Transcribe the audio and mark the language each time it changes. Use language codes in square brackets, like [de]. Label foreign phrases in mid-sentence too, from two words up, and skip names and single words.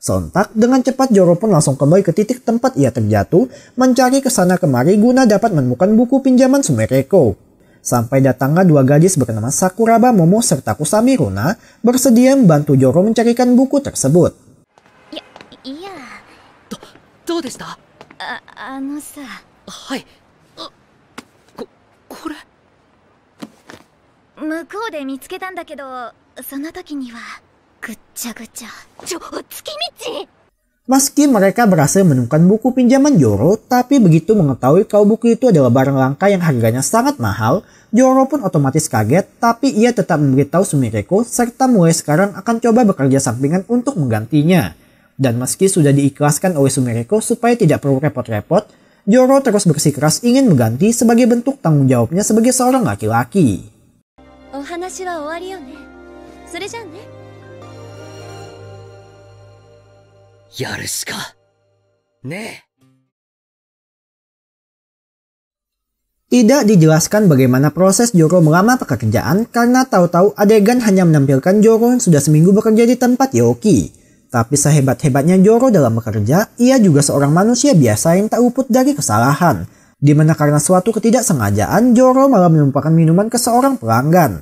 [id] Sontak, dengan cepat Joro pun langsung kembali ke titik tempat ia terjatuh, mencari kesana kemari guna dapat menemukan buku pinjaman Sumereko. Sampai datanglah dua gadis bernama Sakuraba Momo serta Kusami Runa bersedia membantu Joro mencarikan buku tersebut. Iya. [ja] どうでした？さ。はい。これ。向こうで見つけたんだけど、その時にはぐっちゃぐちゃ。月道 [id] Meski mereka berhasil menemukan buku pinjaman Joro, tapi begitu mengetahui kalau buku itu adalah barang langka yang harganya sangat mahal, Joro pun otomatis kaget, tapi ia tetap memberitahu Sumireko serta mulai sekarang akan coba bekerja sampingan untuk menggantinya. Dan meski sudah diikhlaskan oleh Sumireko supaya tidak perlu repot-repot, Joro terus bersikeras ingin mengganti sebagai bentuk tanggung jawabnya sebagai seorang laki-laki. [ja] お話は終わりよね。それじゃあね。やるしかねえ。 [id] Tidak dijelaskan bagaimana proses Joro melamar pekerjaan karena tahu-tahu adegan hanya menampilkan Joro yang sudah seminggu bekerja di tempat Yoki. Tapi sehebat-hebatnya Joro dalam bekerja, ia juga seorang manusia biasa yang tak luput dari kesalahan. Dimana karena suatu ketidaksengajaan, Joro malah menumpahkan minuman ke seorang pelanggan.